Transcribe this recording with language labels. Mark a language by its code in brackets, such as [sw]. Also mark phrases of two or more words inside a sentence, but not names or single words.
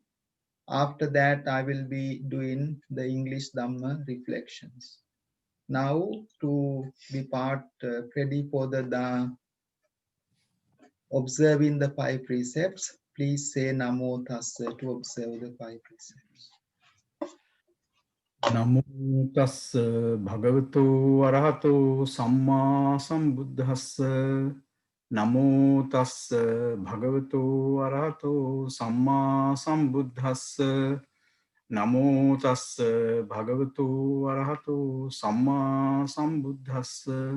[en] After that, I will be doing the English Dhamma reflections. Now, to be part ready for the observing the 5 precepts, please say Namo Tassa to observe the 5 precepts. [pi] Namo tassa bhagavato arahato samma sambuddhassa. Namo tassa bhagavato arahato samma sambuddhassa. Namo tassa bhagavato arahato samma sambuddhassa.